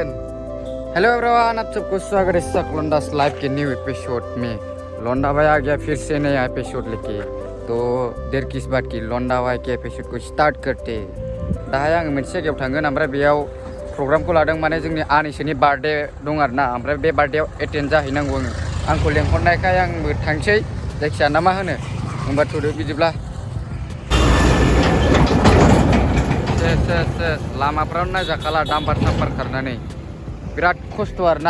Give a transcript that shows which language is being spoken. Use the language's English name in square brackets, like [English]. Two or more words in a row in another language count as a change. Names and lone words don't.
[English] hello everyone, [Hindi] आप सबको स्वागत है सकलोंडास लाइव के [English] new episode [Hindi] में। लोंडा भाई आ गया फिर से नया एपिसोड लेके। तो देर किस बात की लोंडा भाई के एपिसोड को स्टार्ट करते। [Bodo] दाहाय आं मोनसे जायगायाव थांगोन, ओमफ्राय बेयाव प्रग्रामखौ लादों, माने जोंनि आनैसोनि बार्थडे दं आरोना। ओमफ्राय बे बार्थडेयाव एटेन्ड जाहैनांगौ आङो। आंखौ लेंहरनायखाय आंबो थांसै, जायखिया ना मा होनो। होमबा थुदो बिदिब्ला। लामाफ्रावनो नायजाखाला डाम्पार साम्पार खारनानै बिराद खस्थ' आरोना।